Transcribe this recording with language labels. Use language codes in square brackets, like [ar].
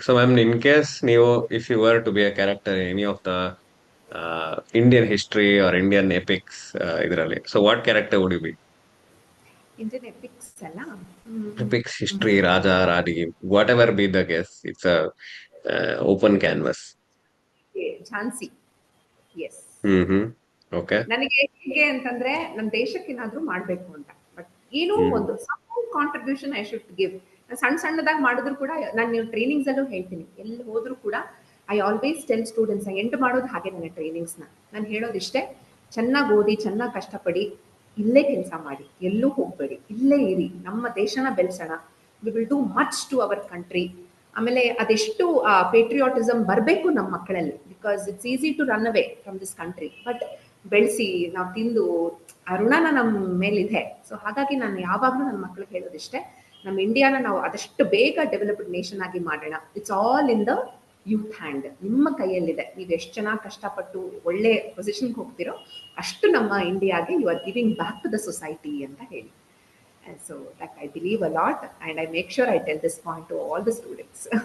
[en] So ma'am, in case if you were to be a character in any of the Indian history or Indian epics, [kn] idralli, [en] so what character would you be? Indian epics [kn] alla [en] Epics, history, Raja, Rani, whatever be the case, it's a open canvas. Jhansi. Yes. Okay. [kn] ನನಗೆ ಹೇಗೆ ಅಂತಂದ್ರೆ ನನ್ನ ದೇಶಕ್ಕೆ ಏನಾದ್ರೂ ಮಾಡ್ಬೇಕು ಅಂತ, but ಏನೋ ಒಂದು ಕಾಂಟ್ರಿಬ್ಯೂಷನ್ [en] I should give. [kn] ಸಣ್ಣದಾಗಿ ಮಾಡಿದ್ರು ಕೂಡ ನಾನು ನೀವು ಟ್ರೈನಿಂಗ್ಸ್ ಅಲ್ಲೂ ಹೇಳ್ತೀನಿ, ಎಲ್ಲಿ ಹೋದ್ರು ಕೂಡ [en] I always tell students, [kn] end ಮಾಡೋದು ಹಾಗೆ ನನ್ನ ಟ್ರೈನಿಂಗ್ಸ್ ನಾನು ಹೇಳೋದಿಷ್ಟೇ, ಚೆನ್ನಾಗಿ ಓದಿ, ಚೆನ್ನಾಗಿ ಕಷ್ಟಪಡಿ, ಇಲ್ಲೇ ಕೆಲಸ ಮಾಡಿ, ಎಲ್ಲೂ ಹೋಗ್ಬೇಡಿ, ಇಲ್ಲೇ ಇರಿ, ನಮ್ಮ ದೇಶನ ಬೆಳೆಸೋಣ, [en] We will do much to our country. [kn] ಆಮೇಲೆ ಅದೆಷ್ಟು ಪೇಟ್ರಿಯಾಟಿಸಮ್ ಬರಬೇಕು ನಮ್ಮ ಮಕ್ಕಳಲ್ಲಿ, [en] because it's easy to run away from this country, [kn] but ಬೆಳೆಸಿ ನಾವು ತಿಂದು ಆ ಋಣನ ನಮ್ಮ ಮೇಲಿದೆ. ಸೊ ಹಾಗಾಗಿ ನಾನು ಯಾವಾಗಲೂ ನನ್ನ ಮಕ್ಕಳಿಗೆ ಹೇಳೋದಿಷ್ಟೇ, ನಮ್ಮ ಇಂಡಿಯಾನ ನಾವು ಆದಷ್ಟು ಬೇಗ ಡೆವಲಪ್ಡ್ ನೇಷನ್ ಆಗಿ ಮಾಡೋಣ. [en] it's all in the youth hand, [kn] ನಿಮ್ಮ ಕೈಯಲ್ಲಿದೆ. ನೀವು ಎಷ್ಟು ಚೆನ್ನಾಗಿ ಕಷ್ಟಪಟ್ಟು ಒಳ್ಳೆ ಪೊಸಿಷನ್ಗೆ ಹೋಗ್ತಿರೋ ಅಷ್ಟು ನಮ್ಮ ಇಂಡಿಯಾಗೆ [en] you are giving back to the society [kn] ಅಂತ ಹೇಳಿ. [en] And so that I believe a lot, and I make sure I tell this point to all the students.